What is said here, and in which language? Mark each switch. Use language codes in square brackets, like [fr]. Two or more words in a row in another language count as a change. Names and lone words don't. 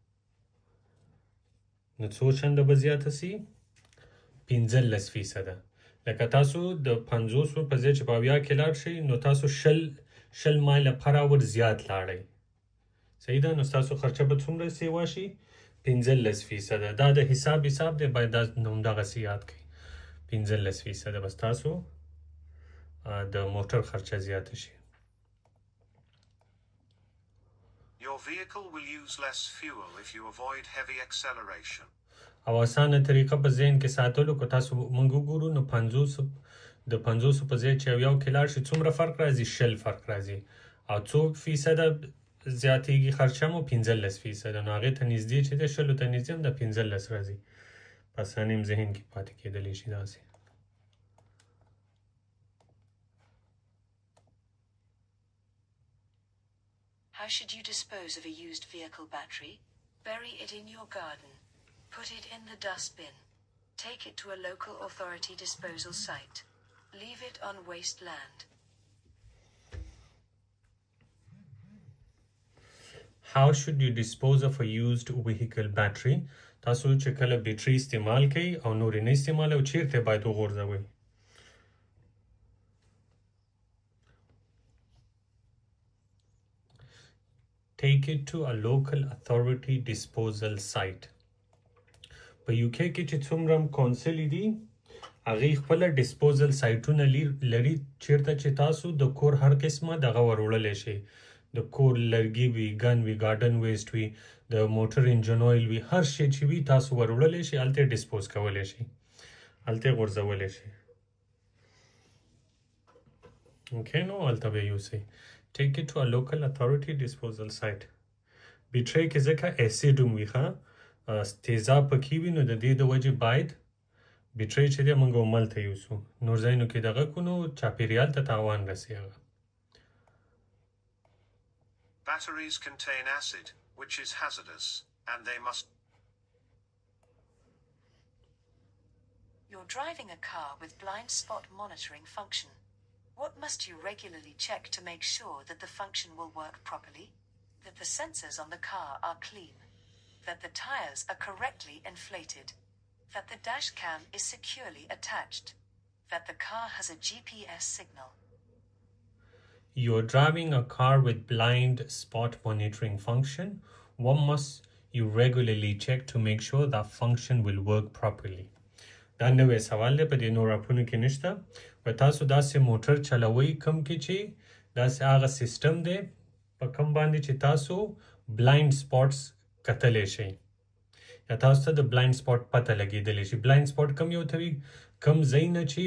[ps] نو څو چنده به زیاته شي 15 فیصده لکه تاسو د 50 په ځای چې په اویا کې لاړ شئ نو تاسو شل مایله پر اور زیات لاړئ صحیح ده نو ستاسو خرچه به څومره سیوا شي 15 فیصده دا د حساب دی باید دا همدغسې یاد کړئ 15 فیصده به ستاسو د موټر خرچه زیاته شي [en] Your vehicle will use less fuel if you avoid heavy acceleration. [ps] او اسانه طریقه په ذهن کې ساتلو که تاسو موږ وګورو نو 50 د 50 په ځای چې یو کې لاړ شي څومره فرق راځي 60 فرق راځي او څو فیصده زیاتېږي خرچه مو 15 فیصده نو هغې ته نږدې چې دی 60 ته نږدې هم د 15 راځي په اسانۍ هم ذهن کې پاتې کېدلی شي داسې [en] How should you dispose of a used vehicle battery? Bury it in your garden. Put it in the dustbin. Take it to a local authority disposal site. Leave it on waste land. How should you dispose of a used vehicle battery? [ps] تاسو چې کله بیټري استعمال کړئ او نور نه استعمال او چیرته باید وغورځوئ؟ [en] Take it to a local authority disposal site. [ps] په UK کې چې څومره کونسل دي هغه خپل [en] disposal sites [ps] لري چیرته چې تاسو د کور هر قسمه دغه وروړلی شي د کور لرګي وي ګن وي [en] garden waste [ps] وي د موټر [en] engine oil [ps] وي هر شی چې وي تاسو وروړلی شي هلته ډیسپوز کولی شي هلته غورځولی شي اوکې نو هلته به یوسئ [en] Take it to a local authority disposal site. [ps] بیټرۍ کې ځکه اسید هم وي ښه تیزاب پکې وي نو د دې د وجې باید بیټرۍ چې دی موږ هملته یوسو نور ځایونو کې دغه کړو نو چاپیریال ته تاوان رسي هغه [en] Batteries contain acid, which is hazardous, and they must. You're driving a car with blind spot monitoring function. What must you regularly check to make sure that the function will work properly? That the sensors on the car are clean. That the tires are correctly inflated. That the dash cam is securely attached. That the car has a GPS signal. You're driving a car with blind spot monitoring function. What must you regularly check to make sure that function will work properly? [ps] دا نوې سوال دی په دې نور اپونو کې نشته و تاسو داسې موټر چلوئ کم کې چې داسې هغه سیستم دی په کم باندې چې تاسو [en] blind spots [ps] کتلی شئ یا تاسو ته د [en] blind spot [ps] پته لګېدلی شي [en] blind spot [ps] کم یو ته وي کم ځای نه چې